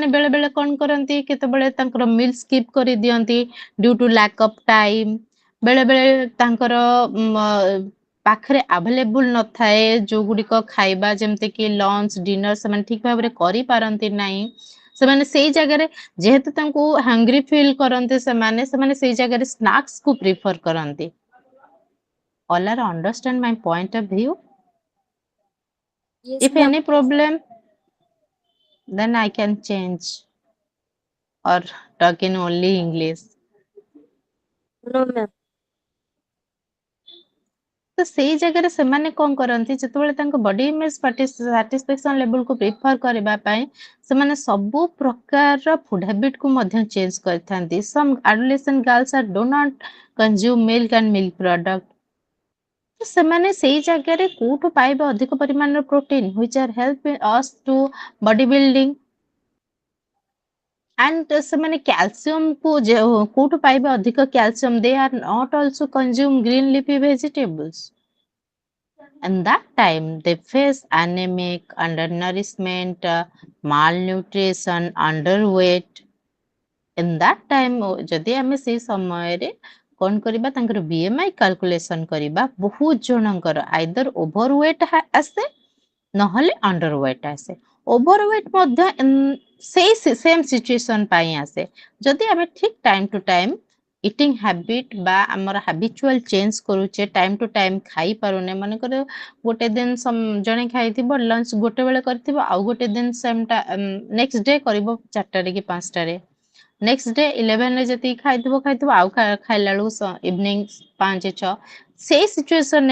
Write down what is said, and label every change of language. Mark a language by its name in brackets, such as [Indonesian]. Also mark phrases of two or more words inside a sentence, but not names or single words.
[Odia] ବେଳେ ବେଳେ କଣ କରନ୍ତି କେତେବେଳେ ତାଙ୍କର [English] meal skip [Odia] କରି ଦିଅନ୍ତି [English] due to lack of time [Odia] ବେଳେ ବେଳେ ତାଙ୍କର ପାଖରେ ଆଭେଲେବୁଲ ନଥାଏ ଯୋଉଗୁଡିକ ଖାଇବା ଯେମିତି କି [English] lunch dinner [Odia] ସେମାନେ ଠିକ ଭାବରେ କରିପାରନ୍ତି ନାହିଁ ସେମାନେ ସେଇ ଜାଗାରେ ଯେହେତୁ ତାଙ୍କୁ [English] hungry feel [Odia] କରନ୍ତି ସେମାନେ ସେଇ ଜାଗାରେ ସ୍ନାକ୍ସ କୁ ପ୍ରିଫର କରନ୍ତି [English] all are understand my point of view Yes, if ma'am. any problem then I can change or talk in only English No, ma'am. [Odia] ତ ସେଇ ଜାଗାରେ ସେମାନେ କଣ କରନ୍ତି ଯେତେବେଳେ ତାଙ୍କ [English] body image satisfaction levelକୁ prefer [Odia] କରିବା ପାଇଁ ସେମାନେ ସବୁ ପ୍ରକାରର [English] food habit [Odia] କୁ ମଧ୍ୟ ଚେଞ୍ଜ କରିଥାନ୍ତି [English] some adolescent girls are do not consume milk and milk product [Odia] ସେମାନେ ସେଇ ଜାଗାରେ କୋଉଠୁ ପାଇବେ ଅଧିକ ପରିମାଣର ପ୍ରୋଟିନ [English] which are help us to body building and [Odia] ସେମାନେ କ୍ୟାଲସିୟମ କୁ କୋଉଠୁ ପାଇବେ ଅଧିକ କ୍ୟାଲସିୟମ [English] they are not also consume green leafy vegetables and that time they face anemic undernourishment malnutrition underweight in that time [Odia] ଯଦି ଆମେ ସେଇ ସମୟରେ କଣ କରିବା ତାଙ୍କର [English] BMI calculation [Odia] କରିବା ବହୁତ ଜଣଙ୍କର [English] either overweight [Odia] ଆସେ ନହେଲେ underweight ଆସେ overweight ମଧ୍ୟ ସେଇ [English] same situation [Odia] ପାଇଁ ଆସେ ଯଦି ଆମେ ଠିକ [English] time to time eating habit [Odia] ବା ଆମର [English] habitual change [Odia] କରୁଛେ [English] time to time [Odia] ଖାଇପାରୁନେ ମନେକର ଗୋଟେ ଦିନ ଜଣେ ଖାଇଥିବ ଲଞ୍ଚ ଗୋଟେ ବେଳେ କରିଥିବ ଆଉ ଗୋଟେ ଦିନ ସେମଟା [English] next day [Odia] କରିବ 4ଟାରେ କି 5ଟାରେ [English] next day [Odia] 11ରେ ଯେତିକି ଖାଇଥିବ ଆଉ ଖାଇଲା ବେଳକୁ ଇଭିନିଂ 5-6 ସେଇ ସିଚୁଏସନରେ